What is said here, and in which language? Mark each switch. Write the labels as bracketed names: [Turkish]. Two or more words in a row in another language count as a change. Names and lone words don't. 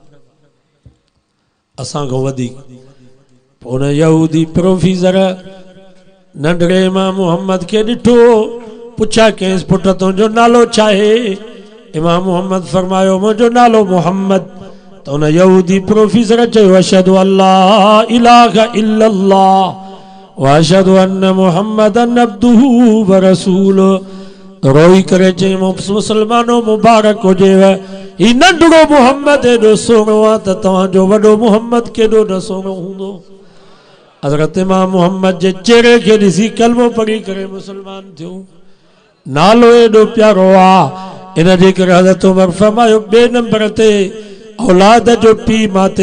[Sindhi] असां खां वधीक उन यहूदी प्रोफेसर नंढड़े इमाम मोहम्मद के ॾिठो पुछा कंहिंसि पुट तुंहिंजो नालो छा आहे इमाम मोहम्मद फरमायो मुंहिंजो नालो मोहम्मद त उन यहूदी प्रोफेसर चयो [Arabic] أشهد ألا إله إلا الله وأشهد أن محمدا عبده ورسوله [Sindhi] रोई करे चई मुसलमानो मुबारक हुजेव ही नंढड़ो मोहम्मद एॾो सुहिणो आहे त तव्हांजो वॾो मोहम्मद केॾो न सुहिणो हूंदो हज़रत इमाम मोहम्मद जे चेहरे खे ॾिसी कलमो पढ़ी करे मुसलमान थियो नालो एॾो प्यारो आहे इन जे करे हज़रत उमर फरमायो ॿिए नंबर ते औलाद जो पीउ मां ते